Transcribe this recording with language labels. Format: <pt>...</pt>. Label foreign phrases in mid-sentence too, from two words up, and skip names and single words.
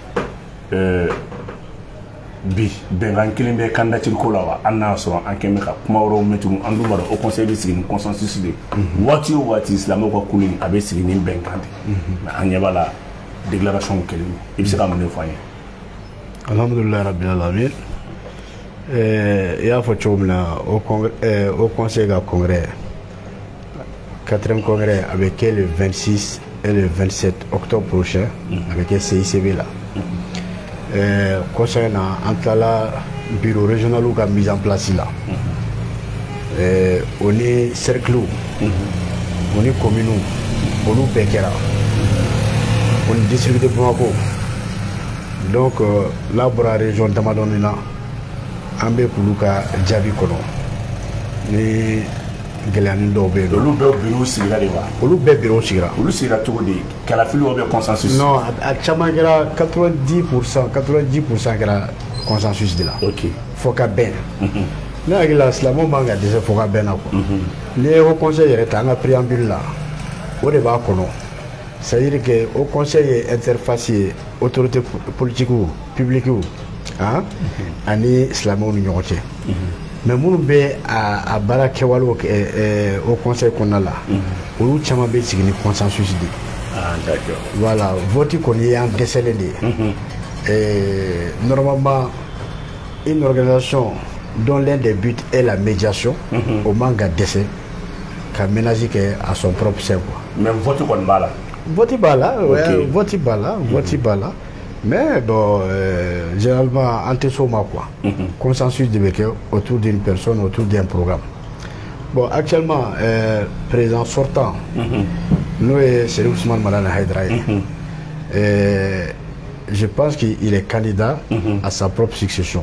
<bm>bi bɛnkan kelen bɛ candidature ko la wa an n'a sɔrɔ an kɛn bɛ ka kuma wɛrɛw mɛn tugun an dun b'a dɔn o conseil bɛ sigi ni consensus de waati o waati silamɛw ka kulu in a bɛ sigi ni bɛnkan de mais an ɲɛ b'a la déclaration kelen i bɛ se ka mun de fɔ an ye.</bm> <ar>الحمد لله رب العالمين</ar> <bm>i y'a fɔ cogo min na</bm> <fr>au conseil</fr> <bm>ka congrès</bm> <fr>4e congrès</fr> <bm>a bɛ kɛ</bm> <fr>le 26 et le 27 octobre prochain</fr> <bm>a bɛ kɛ CICB la. Conseil na an tilala</bm> <fr>bureau régional</fr> <bm>ka</bm> <fr>mise en place</fr> <bm>la o ni cercle o ni commune olu bɛɛ kɛra o ni district de Bamako donc n'a bɔra région damadɔni na an bɛ k'olu ka jaabi kɔnɔ ni gɛlɛyani dɔw bɛ yen. Olu bɛɛ bureau sigira de wa? Olu bɛɛ bureau sigira. Olu sigira cogo di?</bm> <fr>Kalafili ou bien consensus?</fr> <bm>Non, a caman kɛra 90% kɛra consensus de la. Ok. Fo ka bɛn. Ne hakili la silamɛw man ka dɛsɛ fo ka bɛn na quoi. N'i ye</bm> <fr>haut conseil</fr> <bm>yɛrɛ ta an ka préambule la o de b'a kɔnɔ.</bm> <fr>C'est-à-dire que haut conseil ye interface ye autorité politique publique</fr> <bm>ani silamɛw ni ɲɔgɔn cɛ. Mais minnu bɛ a baara kɛwalew</bm> <fr>au conseil</fr> <bm>kɔnɔna la olu caman bɛ sigi ni consensus de.</bm> <fr>Ah d'accord.</fr> <bm>Voilà, vote kɔni ye an dɛsɛlen de ye.</bm> <fr>Normalement une organisation dont l'un des buts est la médiation au</fr> <bm>man ka dɛsɛ ka</bm> <fr>ménage kɛ à son propre sein quoi.</fr> <bm>Mais vote kɔni b'a la. Vote b'a la, vote b'a la, vote b'a la.</bm> <fr>Mais bon, généralement, en dessous quoi. Consensus de autour d'une personne, autour d'un programme. Bon, actuellement, président sortant, nous et Serif Ousmane Malana Haïdra, je pense qu'il est candidat à sa propre succession.</fr>